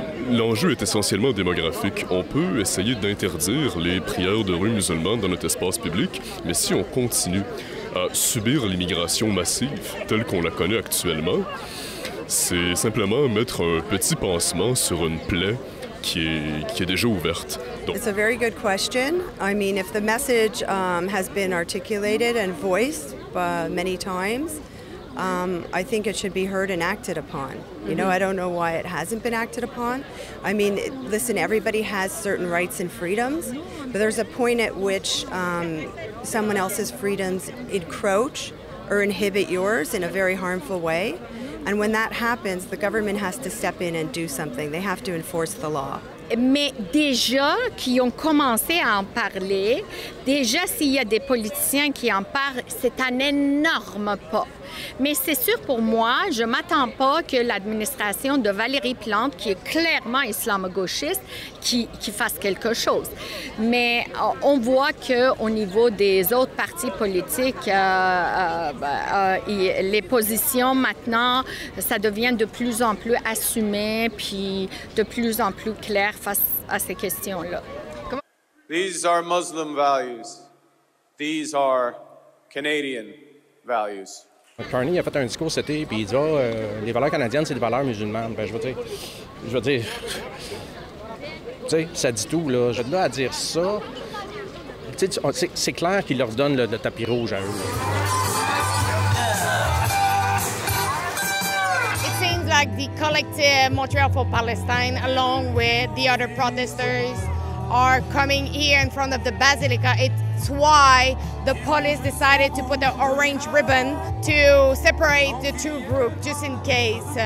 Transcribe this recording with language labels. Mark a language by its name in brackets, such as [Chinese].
[French] L'enjeu est essentiellement démographique. On peut essayer d'interdire les prières de rue musulmanes dans notre espace public, mais si on continue à subir l'immigration massive telle qu'on la connaît actuellement, c'est simplement mettre un petit pansement sur une plaie qui est déjà ouverte. Donc... [English] It's a very good question. I mean, if the message has been articulated and voiced many times, I think it should be heard and acted upon. You know, I don't know why it hasn't been acted upon. I mean, listen, everybody has certain rights and freedoms, but there's a point at which someone else's freedoms encroach or inhibit yours in a very harmful way. And when that happens, the government has to step in and do something. They have to enforce the law. [French] Mais déjà qui ont commencé à en parler, déjà s'il y a des politiciens qui en parlent, c'est un énorme pas. Mais c'est sûr pour moi, je ne m'attends pas que l'administration de Valérie Plante, qui est clairement islamo-gauchiste, qui fasse quelque chose. Mais on voit qu'au niveau des autres partis politiques, les positions maintenant, ça devient de plus en plus assumé, puis de plus en plus clair face à ces questions-là. [English] These are Muslim values. These are Canadian values. [French] Carney a fait un discours cet été, puis il dit les valeurs canadiennes, c'est des valeurs musulmanes. Ben, je veux dire, tu sais, ça dit tout, là. Je là à dire ça, c'est clair qu'il leur donne le tapis rouge à eux. [English] It seems like the collective Montreal for Palestine, along with the other protesters, are coming here in front of the Basilica. It's why the police decided to put an orange ribbon to separate the two groups, just in case.